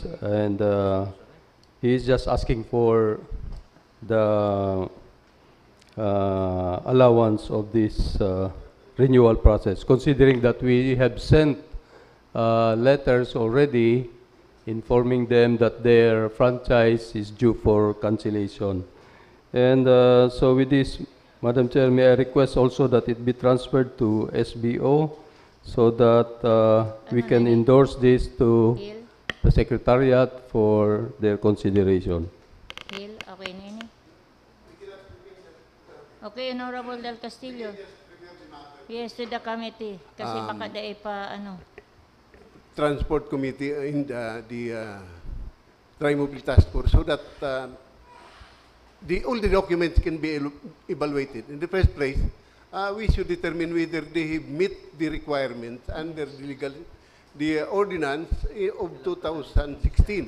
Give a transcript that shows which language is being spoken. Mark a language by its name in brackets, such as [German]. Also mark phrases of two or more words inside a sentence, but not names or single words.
[English] And he's just asking for the allowance of this renewal process, considering that we have sent letters already informing them that their franchise is due for cancellation. And so with this, Madam Chair, may I request also that it be transferred to SBO so that we can endorse this to Hill, the Secretariat for their consideration. Hill, [Filipino] okay na yun eh. [English] Okay, Honorable Del Castillo. Yes, to the committee. [Filipino] Kasi baka dae pa, ano. [English] Transport Committee in the Tri-Mobile Task Force so that all the documents can be evaluated. In the first place, we should determine whether they meet the requirements under the ordinance of 2016.